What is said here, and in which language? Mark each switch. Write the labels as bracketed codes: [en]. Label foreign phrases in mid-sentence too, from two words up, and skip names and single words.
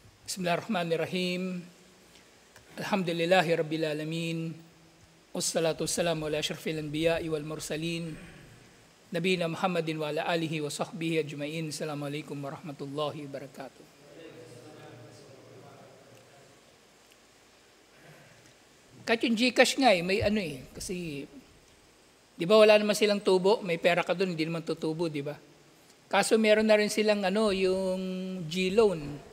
[ar] بسم الله الرحمن الرحيم. الحمد لله رب العالمين. والصلاة والسلام على أشرف الأنبياء والمرسلين. نبينا محمد وعلى آله وصحبه أجمعين. السلام عليكم ورحمة الله وبركاته. [tl] Kahit yung Gcash nga may kasi di ba wala naman silang tubo, may pera ka doon, hindi naman tutubo, di ba? Kaso meron na rin silang yung G-loan.